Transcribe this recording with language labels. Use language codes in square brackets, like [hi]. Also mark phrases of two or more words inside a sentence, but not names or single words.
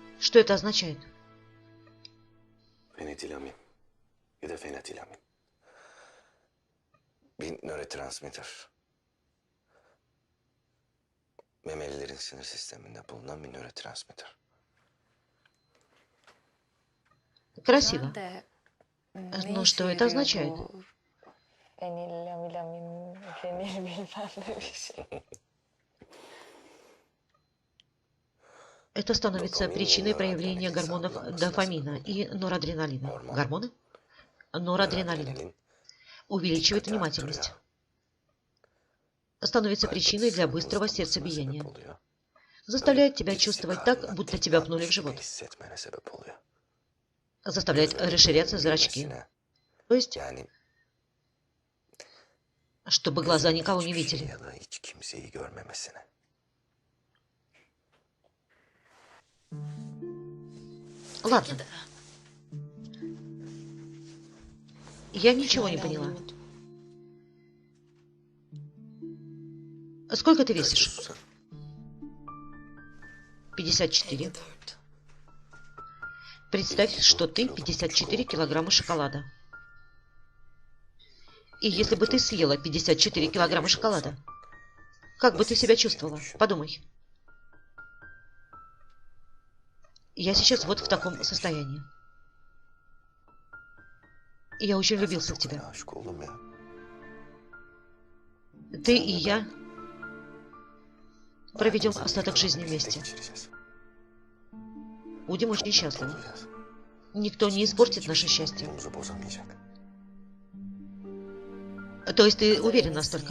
[ru] Что это означает? [tr] Fenetilamin. Ya da fenetilamin. Bir nörotransmitter. Memelilerin sinir sisteminde bulunan bir nörotransmitter. [ru] Красиво. de Ну, что это означает? [tr] Fenillamilamin, fenil bilmem ne bir şey. [ru] Это становится причиной проявления гормонов дофамина и норадреналина. Гормоны? Норадреналин. [tr] Adrenalin, [ru] Увеличивает [tr] dikkati [ru] внимательность. [tr] arttırıyor. [ru] Становится [tr] Kalp [ru] причиной для [tr] atışının [ru] быстрого [tr] hızlanmasına [ru] сердцебиения. [tr] sebep oluyor. [ru] заставляет тебя чувствовать так, будто тебя пнули в живот. [tr] Hissetmene sebep oluyor. [ru] Заставляет расширяться зрачки. [tr] Görmemesine, [ru] То есть, [tr] yani [ru] чтобы глаза никого не [tr] hiçbir şey [ru] видели. [tr] ya da hiç kimseyi görmemesine. [ru] Ладно. Я ничего не поняла. Сколько ты весишь? Susan, 54. Представь, что ты 54 килограмма шоколада. И если бы ты съела 54 килограмма шоколада, как бы ты себя чувствовала? Подумай. Я сейчас вот в таком состоянии. Я очень влюбился в тебя. [tr] aşık oldum ya. [ru] Ты и я проведем остаток жизни вместе. [tr] Geçireceğiz. [ru] Будем очень счастливы. [tr] Olacağız. [ru] Никто не испортит наше счастье. [tr] Yolumuzu bozamayacak. [ru] То есть ты уверен настолько?